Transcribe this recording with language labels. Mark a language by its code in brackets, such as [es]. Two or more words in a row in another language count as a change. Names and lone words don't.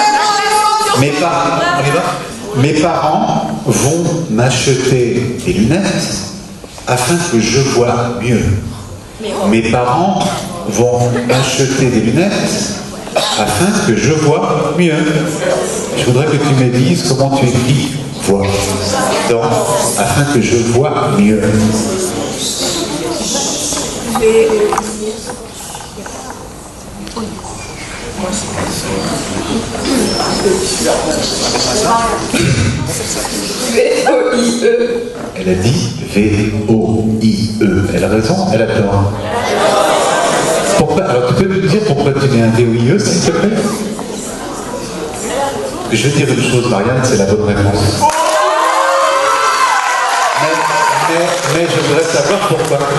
[fr] Mes parents vont m'acheter des lunettes afin que je vois mieux. Mes parents vont m'acheter des lunettes afin que je vois mieux. Je voudrais que tu me dises comment tu écris voir. Donc, afin que je vois mieux. V-O-I-E. Elle a dit V-O-I-E. Elle a raison, elle a tort. Pourquoi? Alors tu peux me dire pourquoi tu mets un V-O-I-E, s'il te plaît? Je vais dire une chose, Marianne, c'est la bonne réponse. Mais je voudrais savoir pourquoi.